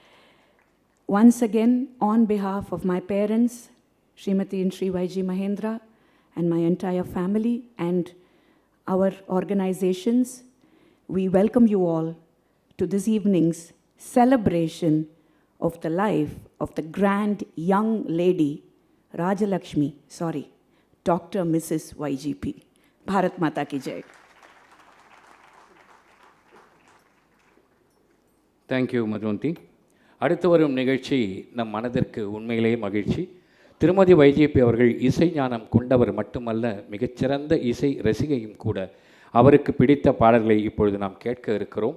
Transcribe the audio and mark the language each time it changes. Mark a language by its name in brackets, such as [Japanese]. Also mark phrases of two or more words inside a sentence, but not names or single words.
[English] Once again, on behalf of my parents, Srimati and Sri YG Mahendra, and my entire family and our organizations, we welcome you all to this evening's celebration of the life of the grand young lady, Dr. Mrs. [Hindi] YGP. भारत माता की जय. [Tamil] தேங்க்யூ மதுவந்தி. அடுத்து வரும் நிகழ்ச்சி நம் மனதிற்கு உண்மையிலேயே மகிழ்ச்சி. திருமதி வைஜிபி அவர்கள் இசை ஞானம் கொண்டவர் மட்டுமல்ல, மிகச்சிறந்த இசை ரசிகையும் கூட. அவருக்கு பிடித்த பாடல்களை இப்பொழுது நாம் கேட்க இருக்கிறோம்.